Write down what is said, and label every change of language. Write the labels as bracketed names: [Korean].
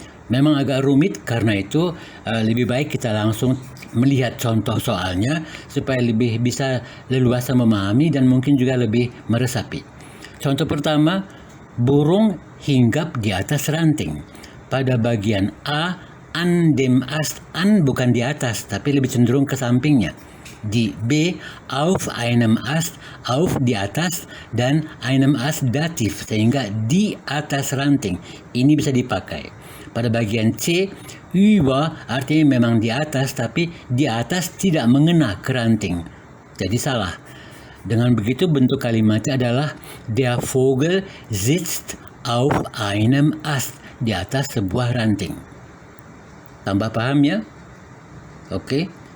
[Indonesian] Memang agak rumit, karena itu lebih baik kita langsung melihat contoh soalnya supaya lebih bisa leluasa memahami dan mungkin juga lebih meresapi. Contoh pertama, burung hinggap di atas ranting. Pada bagian A, [German] an dem Ast, [Indonesian] an bukan di atas tapi lebih cenderung ke sampingnya. Di B, [German] auf einem Ast, [Indonesian] auf di atas, dan einem Ast datif sehingga di atas ranting. Ini bisa dipakai. Pada bagian C, über artinya memang di atas, tapi di atas tidak mengena ke ranting. Jadi salah. Dengan begitu bentuk kalimatnya adalah [German] der Vogel sitzt auf einem Ast, [Indonesian] di atas sebuah ranting. Tambah paham ya? Oke.